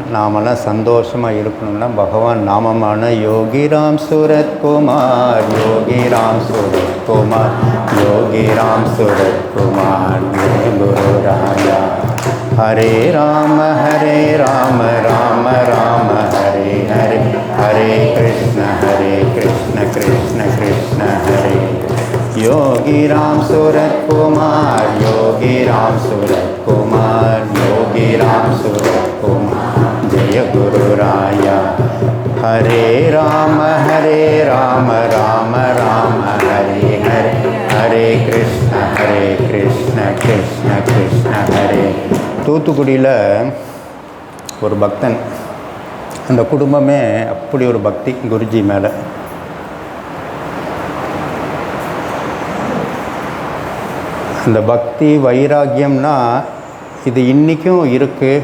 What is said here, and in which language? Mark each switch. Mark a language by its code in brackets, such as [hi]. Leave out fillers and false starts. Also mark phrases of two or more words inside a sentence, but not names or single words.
[ta] நாமெல்லாம் சந்தோஷமாக இருக்கணும்னா பகவான் நாமமான யோகிராம் சூரத்குமார், யோகிராம் சூரத்குமார், யோகிராம் சூரத்குமார், குரு ராயா. [sa] हरे राम राम राम हरे हरे, हरे कृष्ण कृष्ण कृष्ण हरे. [hi] योगी राम सूरत कुमार, योगी राम सूरत कुमार, योगी राम सूरत कुमार, जय गुरु राया. [sa] हरे राम राम राम हरे हरे, हरे कृष्ण कृष्ण कृष्ण हरे. [ta] தூத்துக்குடியில் ஒரு பக்தன், அந்த குடும்பமே அப்படி ஒரு பக்தி குருஜி மேலே. இந்த பக்தி வைராக்கியம்னா இது இன்றைக்கும் இருக்குது.